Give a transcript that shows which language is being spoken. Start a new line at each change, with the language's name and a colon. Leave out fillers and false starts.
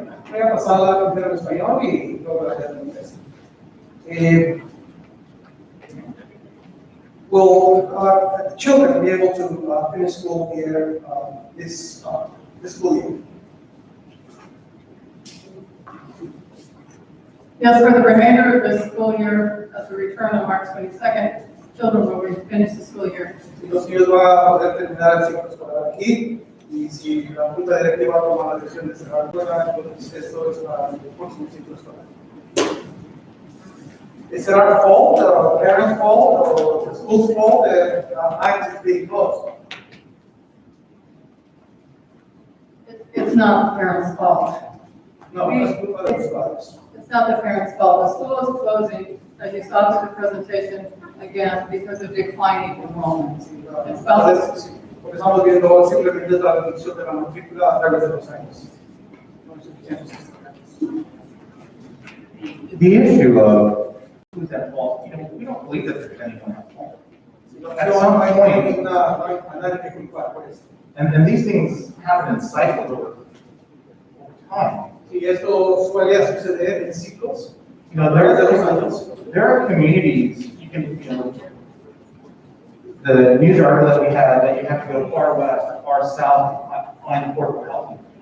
Spanish: Voy a pasar la primera en español y luego la en inglés.
English: Will the children be able to finish school here this school year? Yes, for the remainder of the school year, as we return on March 22nd, children will finish the school year.
Spanish: Si los niños van a poder terminar el ciclo escolar aquí, y si la junta directiva toma la decisión de cerrar la escuela, entonces esto es para el próximo ciclo escolar.
English: Is it our fault, or the parents' fault, or the school's fault that Imes is being closed? It's not the parents' fault. No, it's
Spanish: culpa de los padres.
English: It's not the parents' fault. The school is closing, as you saw through the presentation, again, because of declining enrollment. It's about
Spanish: Entonces, lo que estamos viendo simplemente es la reducción de la matrícula a través de los años. No es suficiente.
English: The issue of who's at fault, we don't believe that there's anyone at fault. At some point,
Spanish: A nadie que culpar por esto.
English: and these things happen in cycles over time.
Spanish: Y esto suele suceder en ciclos.
English: You know, there are communities, the news article that we had, that you have to go far west or far south to find affordable housing.